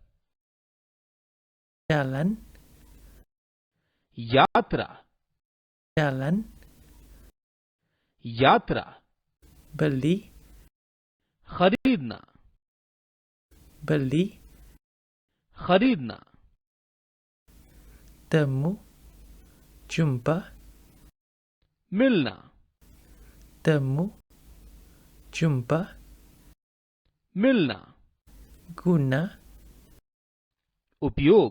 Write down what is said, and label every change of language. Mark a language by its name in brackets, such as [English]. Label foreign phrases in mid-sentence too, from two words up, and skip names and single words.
[Malay] jalan, [Hindi] यात्रा [Malay] jalan, [Hindi] यात्रा [Malay] beli, [Hindi] खरीदना [Malay] beli, [Hindi] खरीदना [Malay] temu, jumpa, [Hindi] मिलना [Malay] temu, jumpa, [Hindi] मिलना [Malay] guna, [Hindi] उपयोग